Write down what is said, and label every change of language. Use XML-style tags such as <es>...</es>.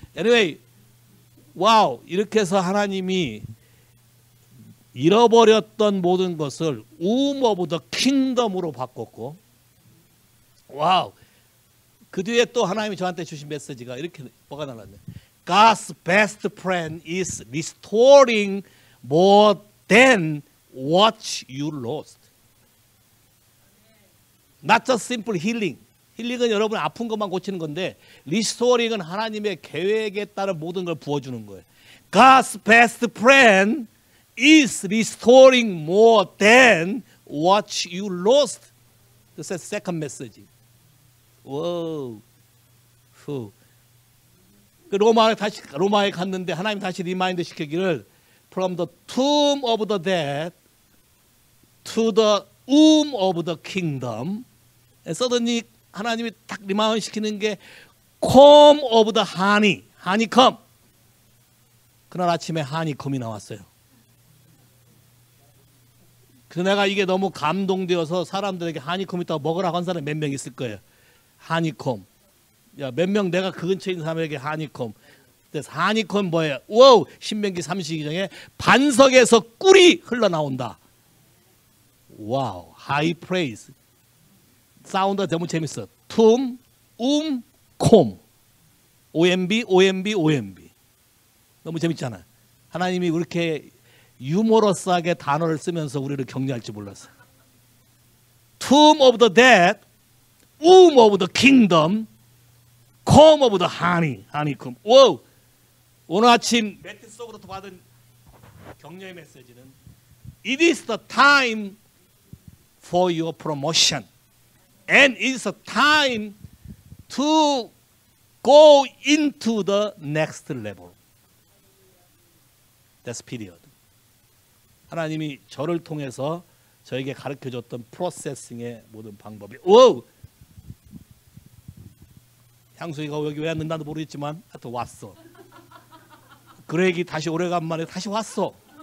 <ko>Anyway, 와우, 이렇게 해서 하나님이 잃어버렸던 모든 것을 오브 더 킹덤으로 바꿨고, 와우. 그 뒤에 또 하나님이 저한테 주신 메시지가 이렇게 뭐가 나왔네.</ko> <en>God's best friend is restoring more than what you lost. Not just simple healing.</en> <ko>힐링은 여러분 아픈 것만 고치는 건데 리스토링은 하나님의 계획에 따른 모든 걸 부어주는 거예요.</ko> <en>God's best friend is restoring more than what you lost. This is the second message.</en> <ko>오, 후. 그 로마에 갔는데 하나님 다시 리마인드 시키기를</ko> <en>from the tomb of the dead to the womb of the kingdom.</en> <ko>서든이 하나님이 딱 리마인드 시키는 게</ko> <en>comb of the honeycomb.</en> <ko>그날 아침에 honeycomb이 나왔어요. 그래서 내가 이게 너무 감동되어서 사람들에게 honeycomb 있다고 먹으라고 한 사람이 몇 명 있을 거예요. honeycomb. 야, 몇 명 내가 그 근처에 있는 사람에게 하니콤. 그래서 하니콤 뭐예요? 와우, 신명기 32장에 반석에서 꿀이 흘러나온다. 와우, 하이 프레이즈. 사운드가 너무 재밌어. 툼, 콤. OMB, OMB, OMB. 너무 재밌잖아. 하나님이 그렇게 유머러스하게 단어를 쓰면서 우리를 격려할 줄 몰랐어.</ko> <en>Tomb of the dead, womb of the kingdom, comb of the honey, honeycomb.</en> <ko>오, 오늘 아침 매트 속으로부터 받은 격려의 메시지는</ko> <en>It is the time for your promotion, and it is the time to go into the next level. That's period.</en> <ko>하나님이 저를 통해서 저에게 가르쳐줬던 프로세싱의 모든 방법이 오! 향수이가 여기 왜 왔는지도 모르겠지만 하여튼 왔어. 그렉이 다시 오래간만에 다시 왔어.</ko>